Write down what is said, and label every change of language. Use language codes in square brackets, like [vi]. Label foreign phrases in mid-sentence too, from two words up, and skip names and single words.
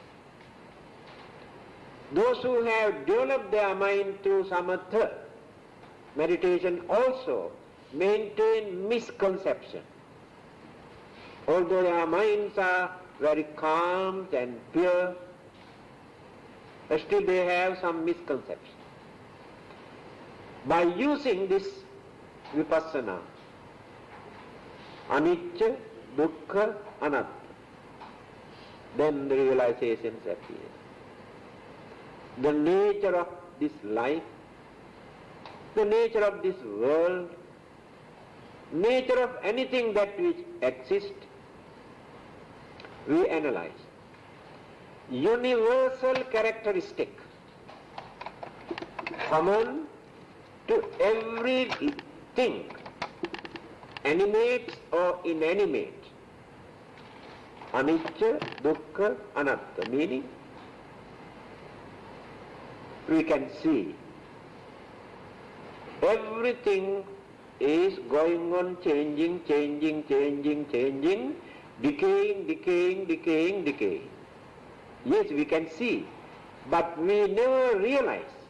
[en] Those who have developed their mind through samatha meditation also maintain misconception. Although their minds are very calm and pure, still they have some misconception. By using this vipassana, [pi] anicca, dukkha, anatta, [en] then the realizations appear. The nature of this life, the nature of this world, nature of anything that which exists, we analyze. Universal characteristic, common to everything, animate or inanimate. [pi] Anicca, dukkha, anatta, [en] meaning we can see everything is going on changing, decaying. Yes, we can see, but we never realize.